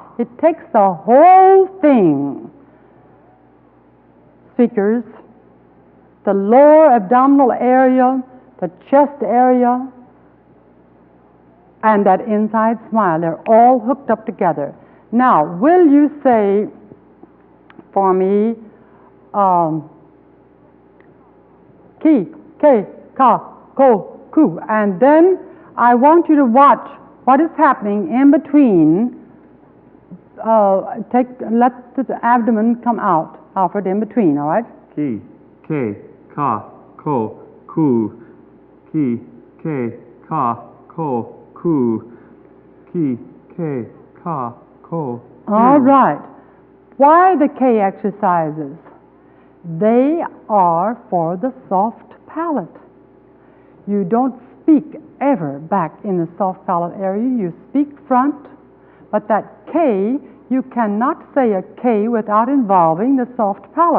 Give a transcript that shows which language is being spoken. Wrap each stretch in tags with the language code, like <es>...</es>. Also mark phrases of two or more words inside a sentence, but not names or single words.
<en>It takes the whole thing. Speakers, the lower abdominal area, the chest area, and that inside smile, they're all hooked up together. Now, will you say for me, ki, ke, ka, ko, ku, and then I want you to watch what is happening in between. Let the abdomen come out, Alfred, in between, all right? Ki, ke, ka, ko, ku. Ki, ke, ka, ko, ku. Ki, ke, ka, ko, ku. All right. Why the K exercises? They are for the soft palate. You don't speak ever back in the soft palate area. You speak front, but that K, you cannot say a K without involving the soft palate.</en>